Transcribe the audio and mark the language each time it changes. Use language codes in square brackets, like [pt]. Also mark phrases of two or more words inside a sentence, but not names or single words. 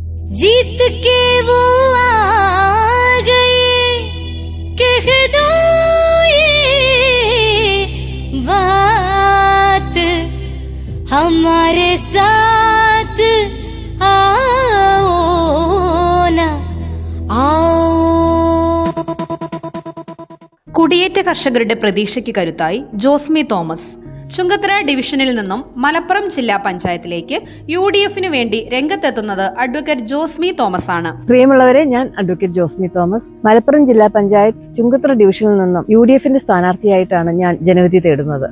[hi] जीत के वो आ गए, कह दो ये बात, हमारे साथ आओ ना आओ. [ml] കുടിയേറ്റ കർഷകരുടെ പ്രതീക്ഷയ്ക്ക് കരുത്തായി ജോസ്മി തോമസ്. ചുങ്കത്തറ ഡിവിഷനിൽ നിന്നും മലപ്പുറം ജില്ലാ പഞ്ചായത്തിലേക്ക് UDF-ന് വേണ്ടി രംഗത്തെത്തുന്നത് അഡ്വക്കേറ്റ് ജോസ്മി തോമസ് ആണ്. പ്രിയമുള്ളവരെ, ഞാൻ അഡ്വക്കേറ്റ് ജോസ്മി തോമസ്. മലപ്പുറം ജില്ലാ പഞ്ചായത്ത് ചുങ്കത്തറ ഡിവിഷനിൽ നിന്നും UDF-ന്റെ സ്ഥാനാർത്ഥിയായിട്ടാണ് ഞാൻ ജനവിധി തേടുന്നത്.